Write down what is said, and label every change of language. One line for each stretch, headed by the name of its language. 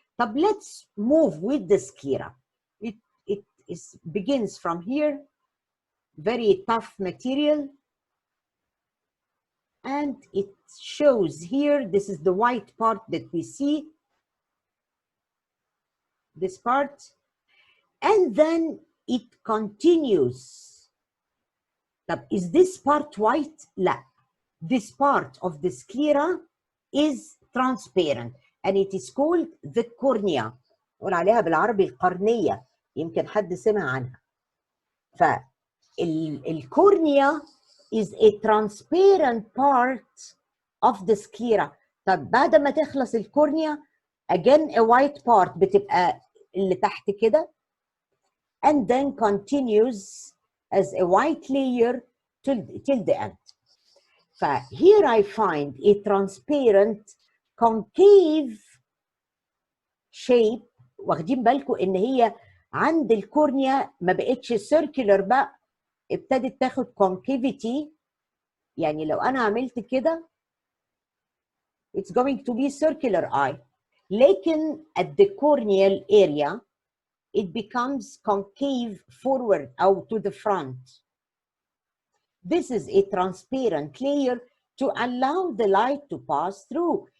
English: But let's move with the sclera. It begins from here, very tough material, and it shows here, this is the white part that we see, this part, and then it continues. But is this part white? لا. This part of the sclera is transparent and it is called the cornea.
Arabic: نقول عليها بالعربي القرنية، يمكن حد سمع عنها.
English: فالكورنيا is a transparent part of the sclera.
Arabic: طب بعد ما تخلص الكورنيا
English: again a white part
Arabic: بتبقى اللي تحت كده
English: and then continues as a white layer till the end. فhere I find a transparent concave shape.
Arabic: واخدين بالكم ان هي عند الكورنيا ما بقتش circular بقى، ابتدت تاخد concavity. يعني لو انا عملت كده
English: it's going to be circular eye. لكن at the corneal area it becomes concave forward أو to the front. This is a transparent layer to allow the light to pass through.